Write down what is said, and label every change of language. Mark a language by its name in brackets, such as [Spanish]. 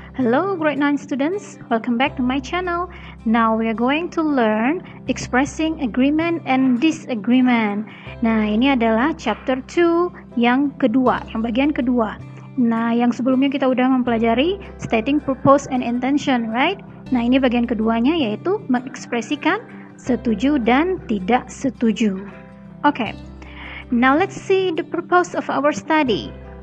[English] Hello grade 9 students, welcome back to my channel. Now we are going to learn expressing agreement and disagreement. [Indonesian] Nah, ini adalah chapter 2 yang kedua, yang bagian kedua. Nah, yang sebelumnya kita udah mempelajari [English] stating purpose and intention, right? [Indonesian] Nah, ini bagian keduanya yaitu mengekspresikan setuju dan tidak setuju. [English] Okay. Now let's see the purpose of our study.